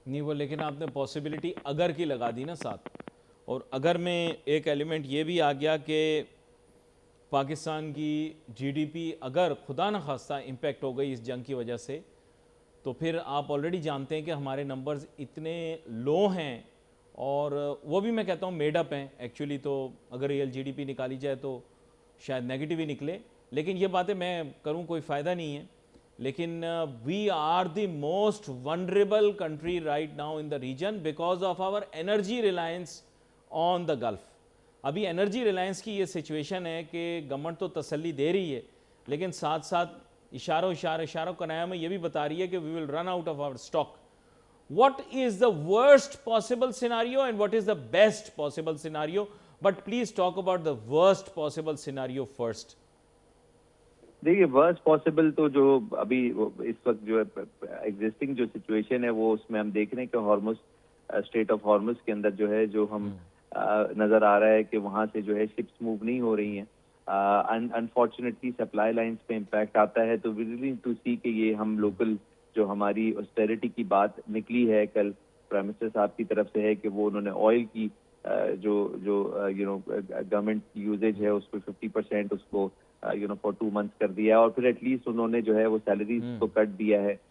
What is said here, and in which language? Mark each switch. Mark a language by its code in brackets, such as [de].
[ur] نہیں وہ لیکن آپ نے پاسبلٹی اگر کی لگا دی نا ساتھ, اور اگر میں ایک ایلیمنٹ یہ بھی آ گیا کہ پاکستان کی GDP اگر خدا نہ خواستہ امپیکٹ ہو گئی اس جنگ کی وجہ سے, تو پھر آپ آلریڈی جانتے ہیں کہ ہمارے نمبرز اتنے لو ہیں, اور وہ بھی میں کہتا ہوں میڈ اپ ہیں ایکچولی. تو اگر ریئل GDP نکالی جائے تو شاید نیگیٹو ہی نکلے, لیکن یہ باتیں میں کروں کوئی فائدہ نہیں ہے. [en] لیکن we are the most vulnerable country right now in the region because of our energy reliance on the Gulf. [ur] ابھی انرجی ریلائنس کی یہ سچویشن ہے کہ گورنمنٹ تو تسلی دے رہی ہے, لیکن ساتھ ساتھ اشاروں کنایا میں یہ بھی بتا رہی ہے کہ [en] We will run out of our stock. What is the worst possible scenario and what is the best possible scenario? But please talk about the worst possible scenario first. [ur] دیکھیے ورسٹ پاسبل تو جو ابھی اس وقت جو ایگزسٹنگ جو سچویشن ہے وہ اس میں ہم دیکھ رہے ہیں کہ ہارمز اسٹیٹ آف ہارمز کے اندر جو ہے جو ہم نظر آ رہا ہے کہ وہاں سے جو ہے شپس موو نہیں ہو رہی ہیں. انفارچونیٹلی سپلائی لائنس پہ امپیکٹ آتا ہے. تو [en] we really need to see [ur] کہ یہ ہم لوکل جو ہماری آسٹیرٹی کی بات نکلی ہے کل پرائم منسٹر صاحب کی طرف سے ہے کہ وہ انہوں نے آئل کی جو گورنمنٹ یوزیج ہے اس پہ 50% اس کو فار 2 months کر دیا ہے, اور پھر ایٹ لیسٹ انہوں نے جو ہے وہ سیلریز کو کٹ دیا ہے.